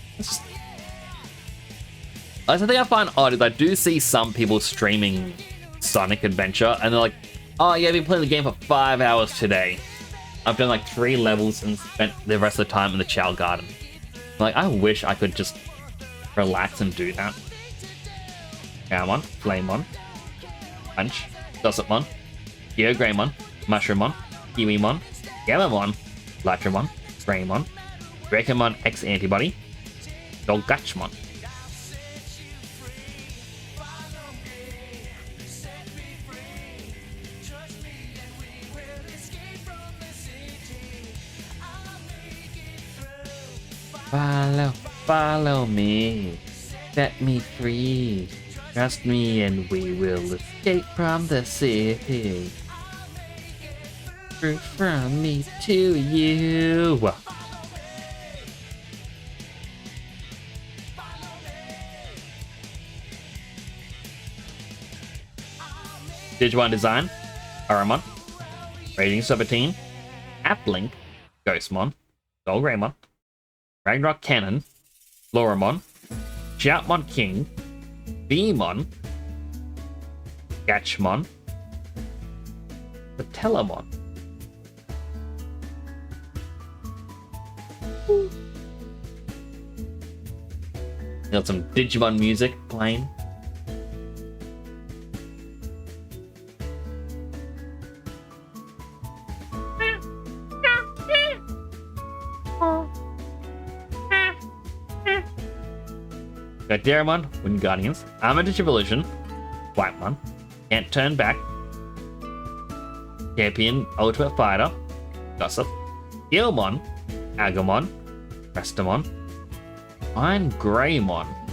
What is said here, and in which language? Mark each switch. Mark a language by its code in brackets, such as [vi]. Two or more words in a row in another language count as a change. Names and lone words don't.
[en] The thing I find odd is I do see some people streaming Sonic Adventure, and they're like, oh yeah, I've been playing the game for 5 hours today. I've done like 3 levels and spent the rest of the time in the Chow Garden. Like, I wish I could just relax and do that. Cowmon, Flamemon, Punch, Gossipmon, Geogreymon, Mushroomon, Kiwimon, Gammamon, Latramon, Greymon, Drakomon X Antibody, Dolgatchmon. Follow me, set me free, trust me and we will escape from the city. From me to you. Digimon Design, Aramon, Raging 17, Applink, Ghostmon, Golgreymon, Ragnarok Cannon, Floramon, Shoutmon King, Beamon, Gatchmon, Patelamon. Got some Digimon music playing. Got Daramon, Wind Guardians, Armored Evolution, Whitemon, Can't Turn Back, Champion Ultimate Fighter, Gossip, Gilmon, Agumon, Restamon, Iron Greymon.